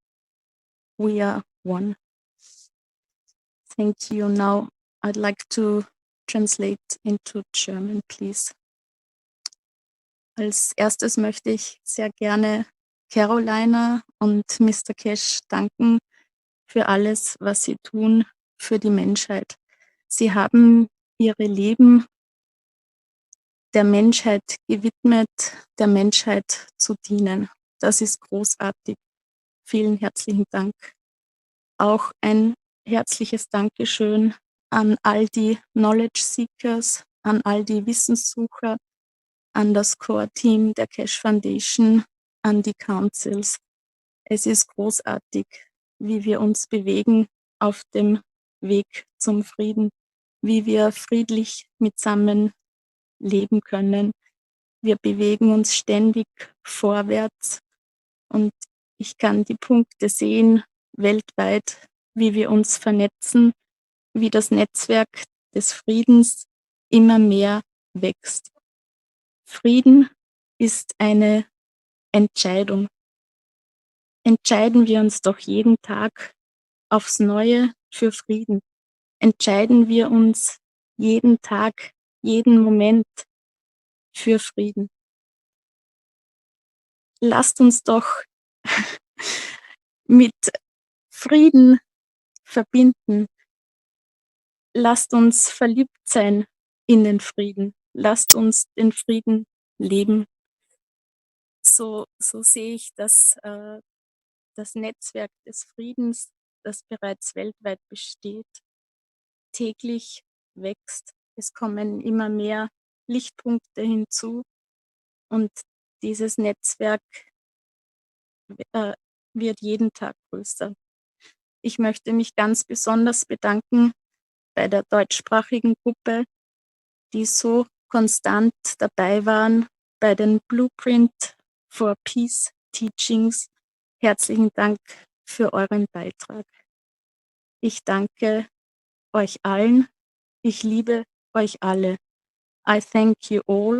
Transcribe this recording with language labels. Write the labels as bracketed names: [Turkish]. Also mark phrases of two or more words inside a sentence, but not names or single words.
[English] We are one. Thank you. Now I'd like to translate into German, please. [German] Als erstes möchte ich sehr gerne Carolina und Mr. Cash danken für alles, was sie tun für die Menschheit. Sie haben ihre Leben der Menschheit gewidmet, der Menschheit zu dienen. Das ist großartig. Vielen herzlichen Dank. Auch ein herzliches Dankeschön an all die [English] Knowledge Seekers, [German] an all die Wissenssucher, an das Core-Team der Cash Foundation, an die Councils. Es ist großartig, wie wir uns bewegen auf dem Weg zum Frieden, wie wir friedlich mitsammen leben können. Wir bewegen uns ständig vorwärts und ich kann die Punkte sehen weltweit, wie wir uns vernetzen, wie das Netzwerk des Friedens immer mehr wächst. Frieden ist eine Entscheidung. Entscheiden wir uns doch jeden Tag aufs Neue für Frieden. Entscheiden wir uns jeden Tag, jeden Moment für Frieden. Lasst uns doch mit Frieden verbinden. Lasst uns verliebt sein in den Frieden. Lasst uns den Frieden leben. So sehe ich das Netzwerk des Friedens, das bereits weltweit besteht, täglich wächst. Es kommen immer mehr Lichtpunkte hinzu und dieses Netzwerk wird jeden Tag größer. Ich möchte mich ganz besonders bedanken bei der deutschsprachigen Gruppe, die so konstant dabei waren bei den Blueprint for Peace Teachings. Herzlichen Dank für euren Beitrag. Ich danke euch allen. Ich liebe euch alle. [English] I thank you all.